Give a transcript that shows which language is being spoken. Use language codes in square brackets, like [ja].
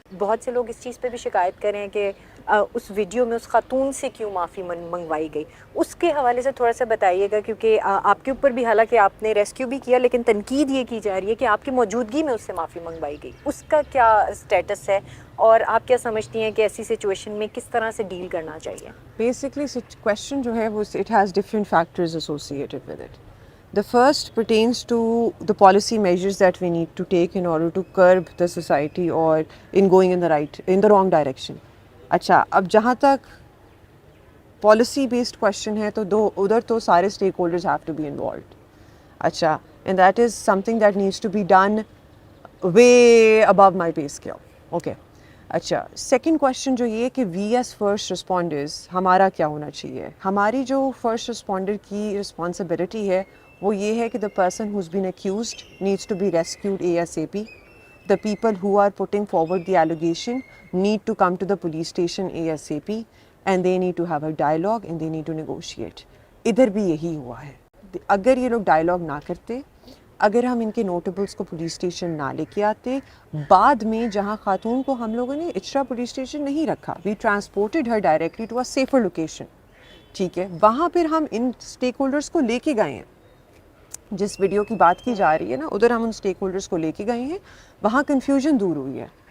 [ur] بہت سے لوگ اس چیز پہ بھی شکایت کر رہے ہیں کہ اس ویڈیو میں اس خاتون سے کیوں معافی منگوائی گئی, اس کے حوالے سے تھوڑا سا بتائیے گا, کیونکہ آپ کے اوپر بھی حالانکہ آپ نے ریسکیو بھی کیا لیکن تنقید یہ کی جا رہی ہے کہ آپ کی موجودگی میں اس سے معافی منگوائی گئی. اس کا کیا اسٹیٹس ہے اور آپ کیا سمجھتی ہیں کہ ایسی سچویشن میں کس طرح سے ڈیل کرنا چاہیے؟ [en] basically question [ur] جو ہے وہ [en] It has different factors associated with it. The first pertains to the policy measures that we need to take in order to curb the society or in going in the wrong direction. [ur] اچھا, اب جہاں تک policy based question ہے تو ادھر تو سارے [en] stakeholders have to be involved. اچھا, and that is something that needs to be done way above my pay scale. Okay. [ur] اچھا, سیکنڈ کویشچن جو یہ کہ [en] we as first responders [ur] ہمارا کیا ہونا چاہیے. ہماری جو فرسٹ رسپونڈر کی رسپانسبلٹی ہے وہ یہ ہے کہ [en] the person who's been accused needs to be rescued ASAP. The people who are putting forward the allegation need to come to the police station ASAP and they need to have a dialogue and they need to negotiate. [ur] ادھر بھی یہی ہوا ہے. اگر یہ لوگ dialogue نہ کرتے, اگر ہم ان کے نوٹیبلس کو پولیس اسٹیشن نہ لے کے آتے, بعد میں جہاں خاتون کو ہم لوگوں نے اچرا پولیس اسٹیشن نہیں رکھا, [en] We transported her directly to a safer location. [ur] ٹھیک ہے, وہاں پھر ہم ان اسٹیک ہولڈرس کو لے کے گئے ہیں. جس ویڈیو کی بات کی جا رہی ہے نا, ادھر ہم ان اسٹیک ہولڈرس کو لے کے گئے ہیں, وہاں کنفیوژن دور ہوئی ہے.